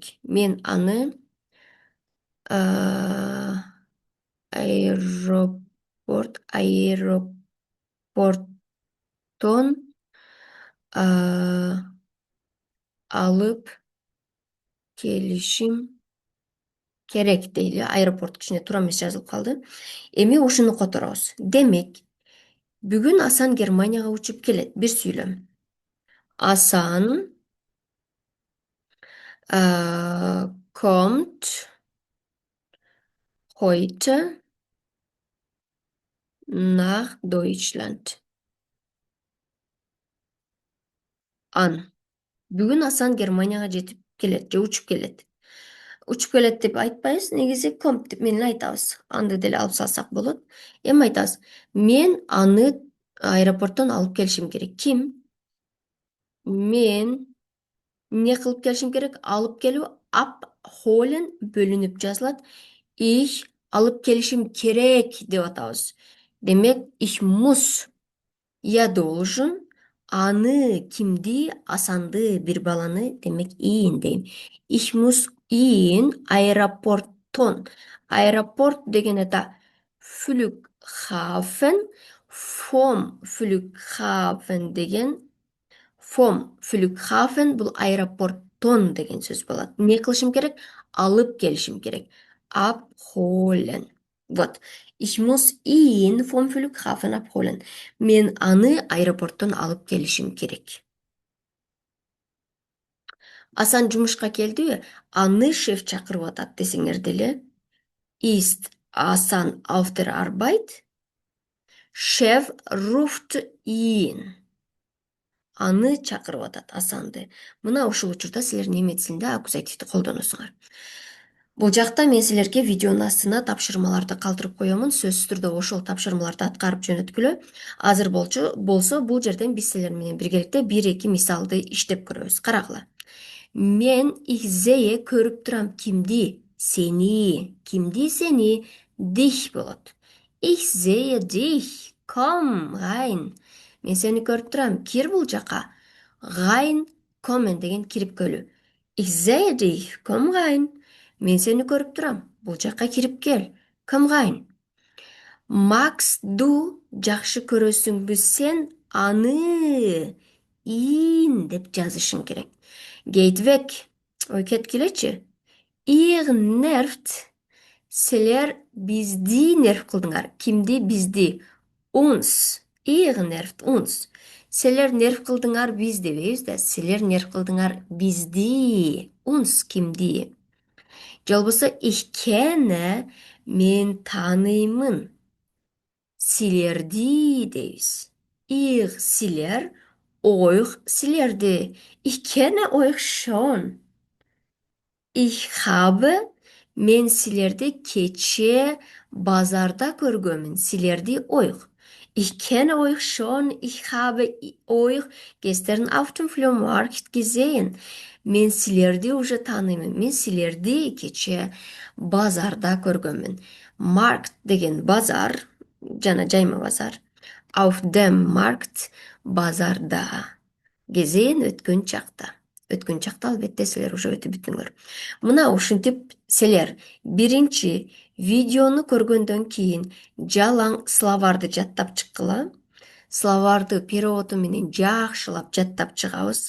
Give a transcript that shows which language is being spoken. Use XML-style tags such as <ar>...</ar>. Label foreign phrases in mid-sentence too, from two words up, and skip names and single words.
<ky>Мен аны аэропорттон алып келишим керек дейли. Аэропорт кичине туура эмес жазылып калды. Эми ушуну которобуз. Демек, бүгүн Асан Германияга учуп келет. Бир сүйлөм.</ky> <de>Асан kommt heute nach Deutschland an.</de> <ky>Бүгүн Асан Германияга жетип келет же учуп келет. Учуп келет деп айтпайбыз, негизи комп деп менен айтабыз. Аны деле алып салсак болот. Эми айтабыз. Мен аны аэропорттон алып келишим керек. Ким? Мен эмне кылып келишим керек? Алып келүү abholen бөлүнүп жазылат. Ich алып келишим керек деп атабыз. Демек,</ky> <de>ich muss,</de> <ru>я должен,</ru> <ky>аны, кимди, Асанды, бир баланы, демек, ihn дейм.</ky> <de>Ich muss ihn Aeroportton.</de> <ky>Аэропорт деген это Flughafen,</ky> <de>vom Flughafen</de> <ky>деген Flughafen бул аэропорттон деген сөз болот. Эмне кылышым керек? Алып келишим керек.</ky> <de>Abholen. Вот. Ich muss ihn vom Flughafen abholen.</de> <ky>Мен аны аэропорттон алып келишим керек. Асан жумушка келдиби? Аны шеф чакырып атат десеңер деле.</ky> <de>Ist Асан auf der Arbeit? Chef ruft ihn.</de> <ky>Аны чакырып атат Асанды. Мына ушул учурда силер немец тилинде аккузативди колдоносуңар. Бул жакта мен силерге видеонун астына тапшырмаларды калтырып коёмун. Сөзсүз түрдө ошол тапшырмаларды аткарып жөнөткүлө. Азыр болсо бул жерден биз силер менен биргеликте 1-2 мисалды иштеп көрөбүз. Карагыла. Мен ихзее көрүп турам кимди? Сени. Кимди сени? Dich болот.</ky> <de>Ich sehe dich. Komm rein.</de> <ky>Мен сени көрүп турам. Кир бул жака. Rein, kommen деген кирип-көлүү.</ky> <de>Ich sehe dich. Komm rein.</de> <ky>Мен сени көрүп турам. Бул жака кирип кел.</ky> <de>Komm rein. Magst du</de> <ky>жакшы көрөсүңбү сен аны? Ihn деп жазышың керек.</ky> <de>Geht weg.</de> <ky>Ой, кеткилечи.</ky> <de>Ihr nervt.</de> <ky>Силер бизди нерв кылдыңар. Кимди? Бизди.</ky> <de>Uns. Ihr nervt uns.</de> <ky>Силер нерв кылдыңар биз дебейбиз да. Силер нерв кылдыңар бизди. Uns кимди? Же болбосо</ky> <de>ich kenne,</de> <ky>мен тааныймын. Силерди дейбиз. Ihr силер, euch силерди.</ky> <de>Ich kenne euch schon. Ich habe,</de> <ky>мен силерди кече базарда көргөмүн.</ky> <de>Силерди euch. Ich kenne euch schon. Ich habe euch gestern auf dem Flohmarkt gesehen.</de> <ky>Мен силерди уже тааныймын. Мен силерди кече базарда көргөмүн. Markt деген базар, жана жайма базар.</ky> <de>Auf dem Markt базарда.</de> <ky>Gesehen өткөн чакта. Өткөн чакта албетте силер уже өтүп бүттүңөр. Мына ушинтип силер биринчи видеону көргөндөн кийин жалаң словарды жаттап чыккыла. Словарды переводу менен жакшылап жаттап чыгабыз.</ky>